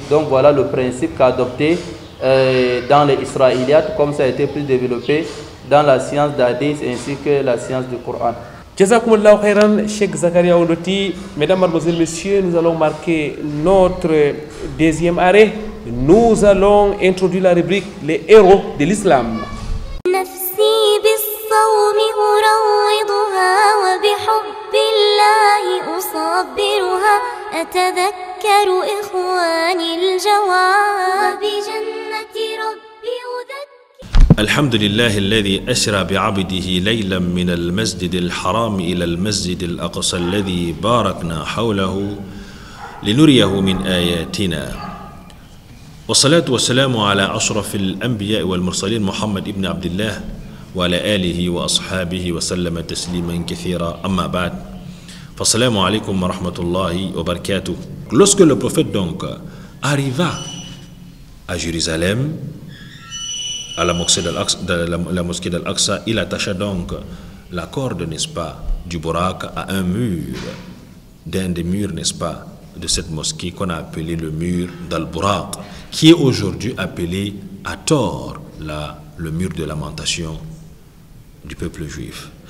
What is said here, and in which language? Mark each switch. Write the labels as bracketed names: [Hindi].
[French] Donc voilà le principe qu'a adopté dans les Israéliyates, comme ça a été plus développé dans la science d'Hadith ainsi que la science du Coran. Jazakumullahu khairan, Cheikh Zakaria Ondoti. Mesdames, Mademoiselles, Messieurs, nous allons marquer notre deuxième arrêt. Nous allons introduire la rubrique « Les héros de l'islam ». [Arabic] بالصوم أروضها وبحب الله أصبرها أتذكر إخواني الجواب وبجنة ربي أذكر. الحمد لله الذي أسرى بعبده ليلا من المسجد الحرام إلى المسجد الأقصى الذي باركنا حوله لنريه من آياتنا. والصلاة والسلام على أشرف الأنبياء والمرسلين محمد ابن عبد الله وعلى آله وأصحابه وسلم تسليما كثيرا. أما بعد فالسلام عليكم ورحمة الله وبركاته. [French] Lorsque le prophète donc arriva à Jérusalem, à la mosquée d'Al-Aqsa, il attacha donc la corde, n'est-ce pas, du Burak à un mur, d'un des murs, n'est-ce pas, de cette mosquée qu'on a appelé le mur d'Al-Burak, qui est aujourd'hui appelé à tort le mur de lamentation du peuple juif.